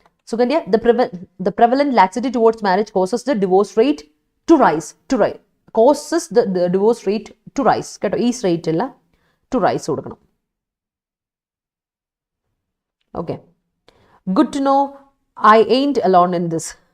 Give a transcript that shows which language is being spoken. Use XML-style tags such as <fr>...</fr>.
<en>Sugandhya, the prevalent laxity towards marriage causes the divorce rate to rise. Causes the divorce rate to rise.</en> <ml>കേട്ടോ, ഈ rate അല്ല, to rise കൊടുക്കണം.</ml> <en>Okay. Good to know I ain't alone in this.</en>